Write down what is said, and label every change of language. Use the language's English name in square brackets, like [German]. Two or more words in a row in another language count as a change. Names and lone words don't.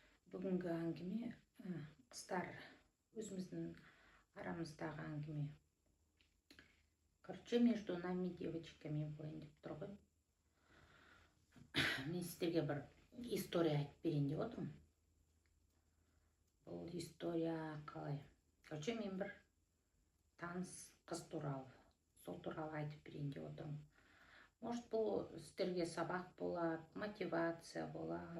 [Kazakh] Бүгінгі әңгіме қыздар өзіміздің арамыздағы әңгіме. [Russian] Короче, между нами девочками [Kazakh] болайын деп тұр ғой. Мен сіздерге бір история айтып берейін деп отырмын. Бұл история қалай? Короче, мен бір таныс қыз туралы, сол туралы айтып берейін деп отырмын. Может, бұл сіздерге сабақ болады, мотивация болады.